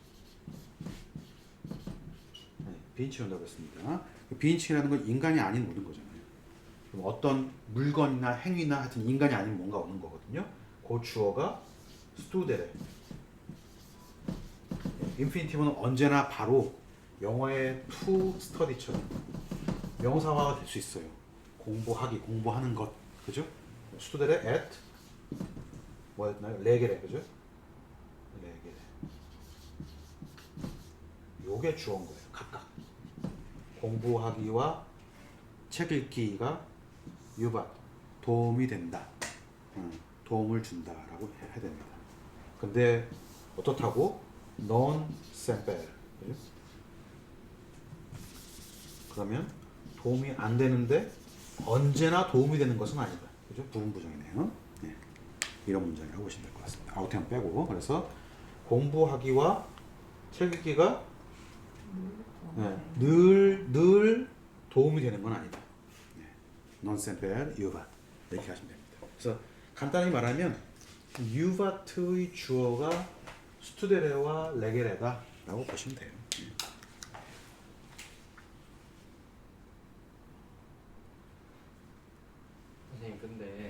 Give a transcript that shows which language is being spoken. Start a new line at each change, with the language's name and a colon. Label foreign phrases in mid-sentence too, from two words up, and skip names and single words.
Korean: 네, 비인칭이 온다고 했습니다. 비인칭이라는 건 인간이 아닌 모든 거잖아요. 그럼 어떤 물건이나 행위나 하여튼 인간이 아닌 뭔가 오는 거거든요. 그 주어가 스투데레. 인피니티브는 언제나 바로 영어의
English: to study
Korean: 처럼 명사화가 될 수 있어요. 공부하기, 공부하는 것, 그죠? 스투데레 at 뭐였나요? 레게레, 그죠? 레게레. 요게 주어인 거예요. 각각. 공부하기와 책 읽기가 유밭, 도움이 된다, 도움을 준다라고 해야 됩니다. 근데 어떻다고?
Latin: non semper.
Korean: 그러면 도움이 안 되는데 언제나 도움이 되는 것은 아니다. 그죠? 부분 부정이네요. 네. 이런 문장이라고 보시면 될 것 같습니다. 아우템 빼고. 그래서 공부하기와 책 읽기가 늘 도움이 되는 건 아니다.
Latin: non semper
Korean: 유밭. 이렇게 하시면 됩니다. 그래서 간단히 말하면 유밭의 주어가 스투데레와 레게레다라고 보시면 돼요. 선생님 근데